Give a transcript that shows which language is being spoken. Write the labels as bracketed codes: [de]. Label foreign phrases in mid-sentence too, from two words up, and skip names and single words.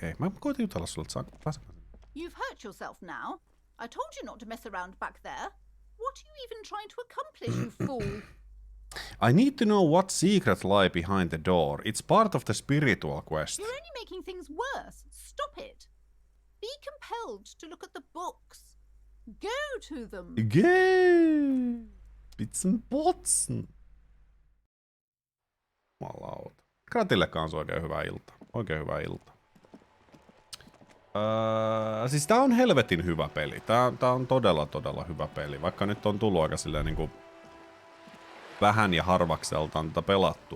[fi] Hei, mä koitin jutella sulle, että saanko [en] You've hurt yourself now. I told you not to mess around back there. What are you even trying to accomplish, you fool? I need to know what secrets lie behind the door. It's part of the spiritual quest. You're only making things worse. Stop it. Be compelled to look at the books. Go to them. Gay! [fi] Pitsen potsen. Jumalauta. Gratille kans oikein hyvää iltaa. Oikein hyvää iltaa. Siis tää on helvetin hyvä peli. Tää on todella hyvä peli. Vaikka nyt on tullut aika silleen niinku vähän ja harvakseltaan tätä pelattua.